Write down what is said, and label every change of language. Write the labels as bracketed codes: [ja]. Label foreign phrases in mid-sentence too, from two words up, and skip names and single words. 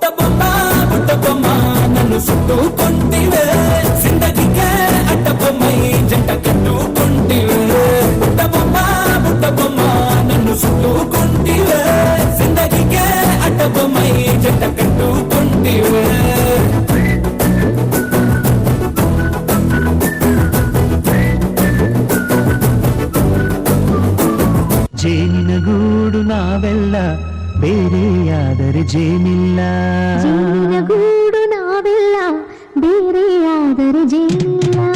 [te] బొమ్మ నన్ను చుట్టుకుంటివే జిందగీకే అడ్డ బొమ్మై జంట కట్టుకుంటివే బుట్ట బొమ్మ నన్ను చుట్టుకుంటివే జిందగీకే అడ్డ బొమ్మై జంట కట్టుకుంటివే [kn] ಜೇನಿನ ಗೂಡು ನಾವೆಲ್ಲ ಬೇರೆಯಾದರೆ ಜೇನಿಲ್ಲ ಜೇನಿನ ಗೂಡು ನಾವೆಲ್ಲ ಬೇರೆಯಾದರೆ ಜೇನಿಲ್ಲ